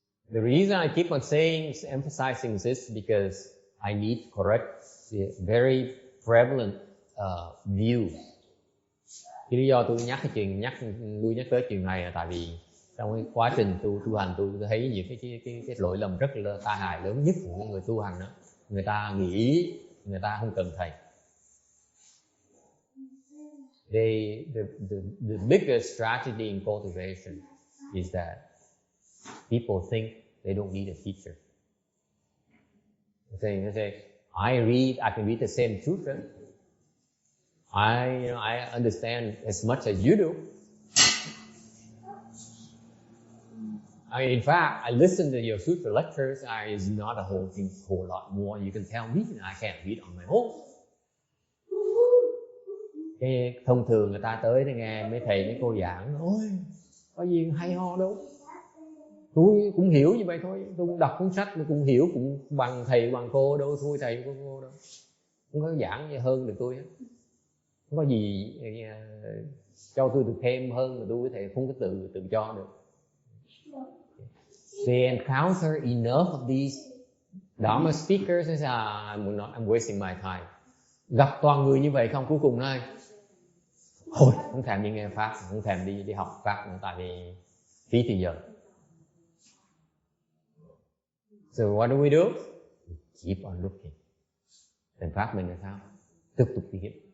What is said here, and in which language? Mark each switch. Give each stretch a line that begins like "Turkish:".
English: The reason I keep on saying, emphasizing this because I need to correct the very prevalent views.
Vietnamese: Cái lý do tôi nhắc tới chuyện này là tại vì trong cái quá trình tu hành tôi thấy những cái lỗi lầm rất là tai hại lớn nhất của người tu hành đó. Người ta nghĩ người ta không cần thầy.
English: The biggest tragedy in cultivation is that people think they don't need a teacher. They say, I can read the same sutra. I understand as much as you do. In fact, I listen to your sutra lectures. It's not a whole lot more. You can tell me, I can't read on my own.
Vietnamese: Cái thông thường người ta tới để nghe mấy thầy mấy cô giảng, ôi có gì hay ho đâu, tôi cũng hiểu như vậy thôi, tôi cũng đọc cuốn sách tôi cũng hiểu cũng bằng thầy bằng cô đâu, thôi thầy cô đâu, không có giảng gì hơn được tôi hết, không có gì cho tôi được thêm hơn mà tôi có thể không có tự cho được.
English: They encounter enough of these Dharma speakers and say, I'm wasting my time.
Vietnamese: Gặp toàn người như vậy không, cuối cùng nói thôi không thèm đi nghe pháp, không thèm đi học pháp nữa, tại vì phí thời giờ.
English: So what do we do? We keep on looking. Then
Vietnamese: pháp mình là sao? Tiếp tục đi hiểu.